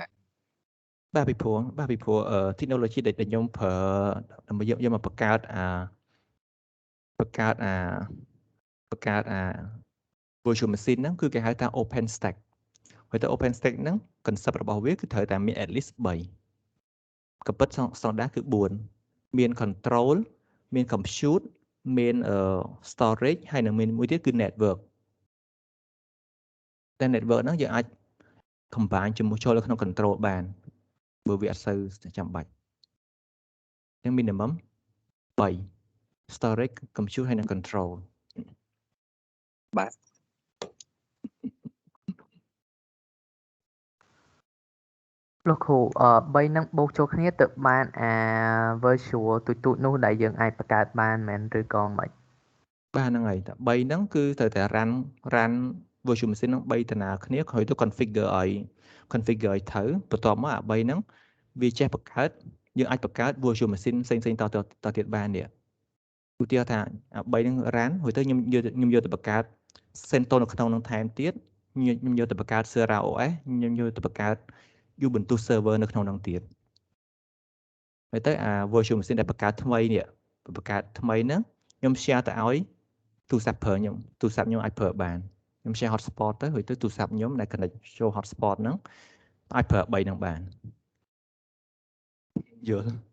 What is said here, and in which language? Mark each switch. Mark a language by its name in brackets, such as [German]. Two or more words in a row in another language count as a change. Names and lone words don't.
[Khmer] បាទពីព្រោះ technology ដែលខ្ញុំប្រើដើម្បីយកមកបង្កើត [English] virtual machine [Khmer] ហ្នឹងគឺគេហៅថា open stack ហើយទៅ open stack ហ្នឹង concept របស់វាគឺត្រូវតែមាន [English] at least [Khmer] 3 ក៏ពិតស្តង់ដារគឺ4មាន control មាន compute មាន storage ហើយនឹងមានមួយទៀតគឺ network តែ network ហ្នឹងយើងអាច combine ជាមួយចូលក្នុង control បានបើវាអត់សូវចាំបាច់អញ្ចឹង [English] minimum 3 storage compute [Khmer] ហើយនិង control បាទ លោកគ្រូ3ហ្នឹងបូកចូលគ្នាទៅបានអា virtual ទូចនោះដែលយើងអាចបង្កើតបានមែនឬក៏មិន បាទហ្នឹងហើយតែ3ហ្នឹងគឺត្រូវតែ [English] run virtual machine [Khmer] ហ្នឹង3តាណាគ្នាហើយទៅ configure ឲ្យត្រូវបន្ទាប់មកអា3ហ្នឹងវាចេះបង្កើត យើងអាចបង្កើត [English] virtual machine [Khmer] ផ្សេងតទៀតបាននេះឧទាហរណ៍ថាអា3ហ្នឹង run ហើយទៅខ្ញុំ យកទៅបង្កើត CentOS នៅក្នុងហ្នឹងថែមទៀតខ្ញុំយកទៅបង្កើត Sera OS ខ្ញុំយកទៅបង្កើត Ubuntu server នៅក្នុងហ្នឹងទៀតហើយទៅអា [English] virtual machine [Khmer] ដែលបង្កើតថ្មីនេះហ្នឹងខ្ញុំ share ទៅឲ្យទូរស័ព្ទខ្ញុំអាចប្រើបានខ្ញុំ [English] share hotspot [Khmer] ទៅហើយទៅទូរស័ព្ទខ្ញុំដែល connect ចូល hotspot ហ្នឹងអាចប្រើ3ហ្នឹងបានយល់